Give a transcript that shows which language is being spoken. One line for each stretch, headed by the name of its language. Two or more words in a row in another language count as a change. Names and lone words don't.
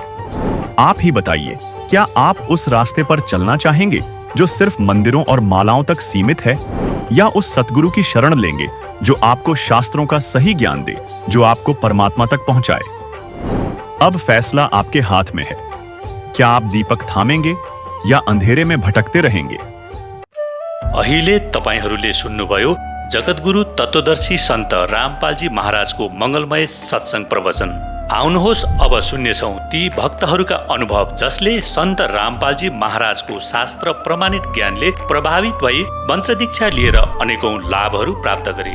Hindi: आप ही बताइए, क्या आप उस रास्ते पर चलना चाहेंगे जो सिर्फ मंदिरों और मालाओं तक सीमित है, या उस सतगुरु की शरण लेंगे जो आपको शास्त्रों का सही ज्ञान दे, जो आपको परमात्मा तक पहुंचाए? अब फैसला आपके हाथ में है। क्या आप दीपक थामेंगे या अंधेरे में भटकते रहेंगे?
Nepali: अहिले तपाईहरूले सुन्नुभयो जगतगुरु तत्वदर्शी सन्त रामपालजी महाराजको मंगलमय सत्संग प्रवचन। आउनुहोस् अब सुन्नेछौँ ती भक्तहरूका अनुभव जसले सन्त रामपालजी महाराजको शास्त्र प्रमाणित ज्ञानले प्रभावित भई मन्त्र दीक्षा लिएर अनेकौं लाभहरू प्राप्त गरे।